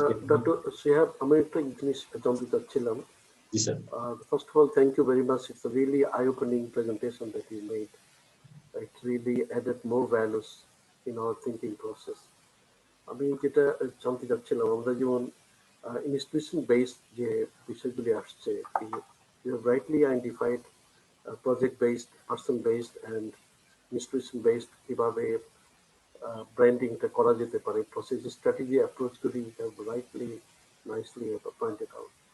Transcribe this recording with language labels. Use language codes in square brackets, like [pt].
[bn] Doctor Shihab, আমি একটা জিনিস জানতে চাচ্ছিলাম। জি sir. [en] First of all, thank you very much. It's a really eye-opening presentation that you made. It really added more values in our thinking process. [bn] আমি যেটা জানতে চাচ্ছিলাম, আমরা যেমন ইনস্টিটিউশন বেসড যে বিষয়গুলি আসছে, [en] you have rightly identified project based, person based and institution based [bn] কিভাবে ব্র্যান্ডিংটা করা যেতে পারে, process strategy অ্যাপ্রোচগুলি [en] Rightly nicely pointed out.